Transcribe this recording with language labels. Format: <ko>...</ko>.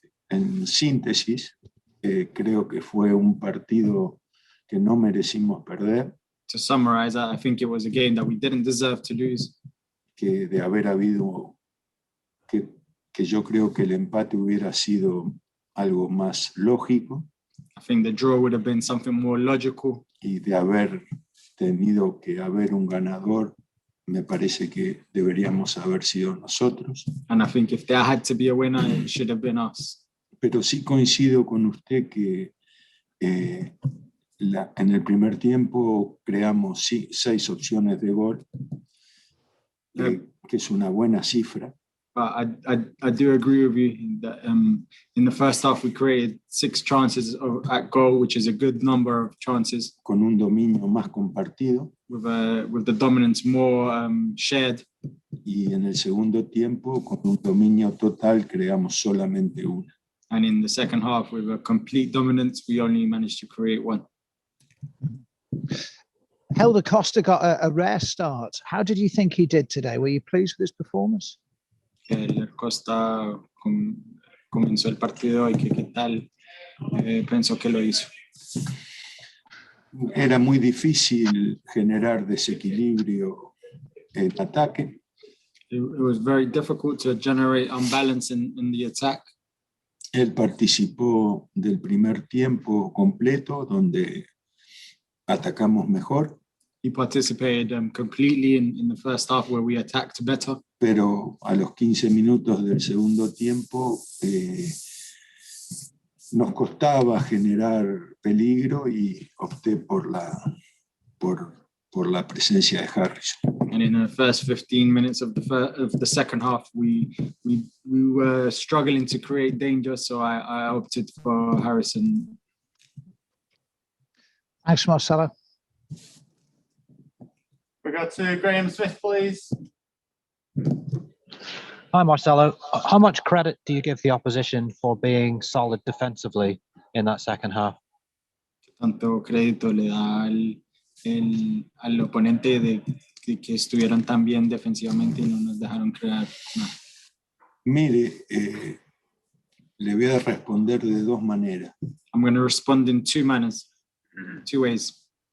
<es>En síntesis, creo que fue un partido que no merecimos perder.</es> <en>To summarize, I think it was a game that we didn't deserve to lose.</en> <es>Que de haber habido, que yo creo que el empate hubiera sido algo más lógico.</es> <en>I think the draw would have been something more logical.</en> <es>Y de haber tenido que haber un ganador, me parece que deberíamos haber sido nosotros.</es> <en>And I think if there had to be a winner, it should have been us.</en> <es>Pero sí coincido con usted que en el primer tiempo creamos 6 opciones de gol, que es una buena cifra.</es> <en>I do agree with you that in the first half we created 6 chances at goal, which is a good number of chances.</en> <es>Con un dominio más compartido.</es> <en>With the dominance more shared.</en> <es>Y en el segundo tiempo, con un dominio total, creamos solamente una.</es> <en>And in the second half, with a complete dominance, we only managed to create 1. Helder Costa got a rare start. How did you think he did today? Were you pleased with his performance?</en> <es>Helder Costa comenzó el partido y ¿qué tal pensó que lo hizo? Era muy difícil generar desequilibrio en ataque.</es> <en>It was very difficult to generate unbalance in the attack.</en> <es>Él participó del primer tiempo completo, donde atacamos mejor,</es> <en>He participated completely in the first half where we attacked better.</en> <es>pero a los 15 minutos del segundo tiempo nos costaba generar peligro y opté por la presencia de Harrison.</es> <en>And in the first 15 minutes of the second half, we were struggling to create danger, so I opted for Harrison. Thanks, Marcelo. We go to Graham Smith, please. Hi, Marcelo. How much credit do you give the opposition for being solid defensively in that second half?</en> <es>Tanto crédito le da al oponente de que estuvieron tan bien defensivamente y no nos dejaron crear nada. Mire, le voy a responder de dos maneras.</es> <en>I'm going to respond in two manners, two ways.</en>